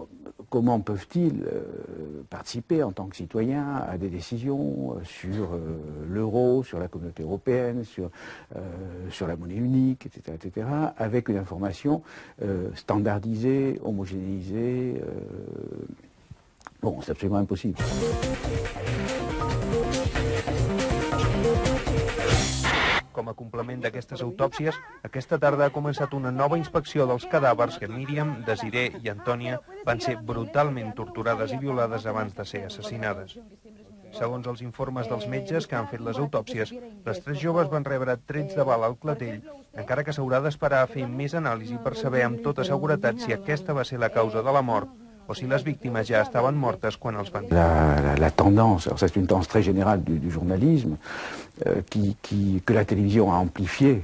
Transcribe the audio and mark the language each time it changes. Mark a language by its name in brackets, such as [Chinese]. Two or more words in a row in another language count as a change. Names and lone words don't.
[French] Alors, comment peuvent-ils participer en tant que citoyens à des décisions sur l'euro, sur la communauté européenne, sur la monnaie unique, etc., avec une information standardisée, homogénéisée. Bon, c'est absolument impossible. [Catalan] Com a complement d'aquestes autòpsies, aquesta tarda ha començat una nova inspecció dels cadàvers que Míriam, Desiré i Antònia van ser brutalment torturades i violades abans de ser assassinades. Segons els informes dels metges que han fet les autòpsies, les 3 joves van rebre trets de bala al clatell, encara que s'haurà d'esperar a fer més anàlisi per saber amb tota seguretat si aquesta va ser la causa de la mort o si les víctimes ja estaven mortes quan els van... [French] La tendance, alors ça c'est une tendance très générale du journalisme, que la télévision a amplifié.